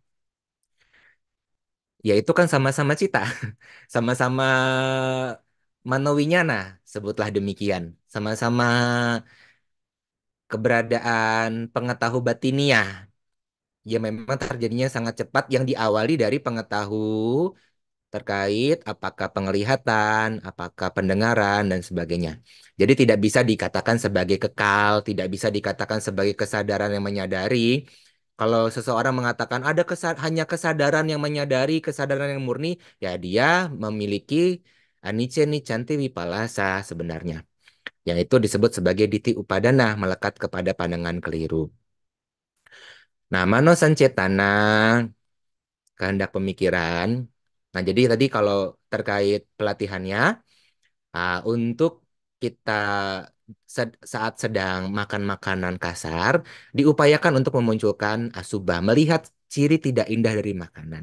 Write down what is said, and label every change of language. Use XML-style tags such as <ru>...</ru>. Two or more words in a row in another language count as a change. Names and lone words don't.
<id>yaitu kan sama-sama cita, sama-sama manowinyana, sebutlah demikian, sama-sama keberadaan pengetahu batiniah ya memang terjadinya sangat cepat yang diawali dari pengetahu terkait apakah penglihatan, apakah pendengaran dan sebagainya. Jadi tidak bisa dikatakan sebagai kekal, tidak bisa dikatakan sebagai kesadaran yang menyadari. Kalau seseorang mengatakan ada hanya kesadaran yang menyadari, kesadaran yang murni, ya dia memiliki</id> <pi>anicca nicanti wipalasa</pi> <id>sebenarnya. Yang itu disebut sebagai</id> <pi>diti upadana,</pi> <id>melekat kepada pandangan keliru. Nah,</id> <pi>mano sancetana</pi> <id>kehendak pemikiran. Nah, jadi tadi kalau terkait pelatihannya, untuk kita saat sedang makan makanan kasar, diupayakan untuk memunculkan asubah, melihat ciri tidak indah dari makanan.</id>